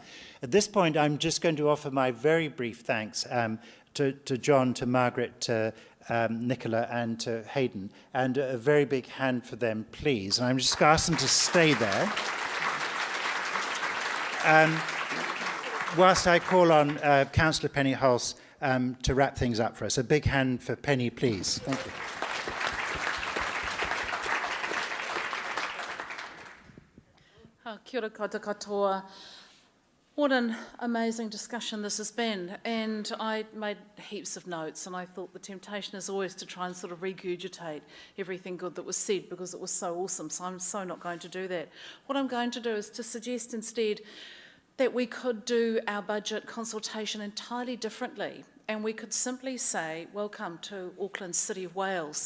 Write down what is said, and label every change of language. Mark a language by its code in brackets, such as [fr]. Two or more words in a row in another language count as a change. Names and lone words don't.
[en] At this point, I'm just going to offer my very brief thanks to John, to Margaret, to Nicola, and to Hayden, and a very big hand for them, please. And I'm just going to ask them to stay there. whilst I call on Councillor Penny Hulse to wrap things up for us. A big hand for Penny, please. Thank you. [mi] Kia ora koutou katoa. [en] What an amazing discussion this has been, and I made heaps of notes, and I thought the temptation is always to try and sort of regurgitate everything good that was said because it was so awesome, so I'm so not going to do that. What I'm going to do is to suggest instead that we could do our budget consultation entirely differently, and we could simply say, welcome to Auckland, City of Wales.